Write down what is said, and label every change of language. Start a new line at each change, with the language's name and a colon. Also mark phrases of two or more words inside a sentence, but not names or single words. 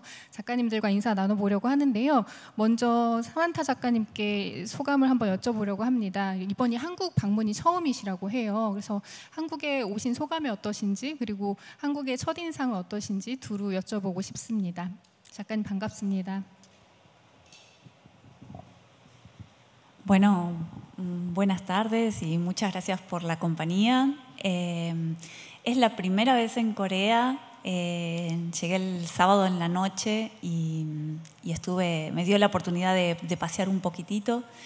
Korean: 작가님들과 인사 나눠보려고 하는데요. 먼저 사만타 작가님께 소감을 한번 여쭤보려고 합니다. 이번이 한국 방문이 처음이시라고 해요. 그래서 한국에 오신 소감이 어떠신지 그리고 한국의 첫인상은 어떠신지 두루 여쭤보고 싶습니다. 작가님 반갑습니다.
Spanish: Bueno, buenas tardes y muchas gracias por la compañía. Es la primera vez en Corea. Llegué el sábado en la noche y me dio la oportunidad de pasear un poquitito.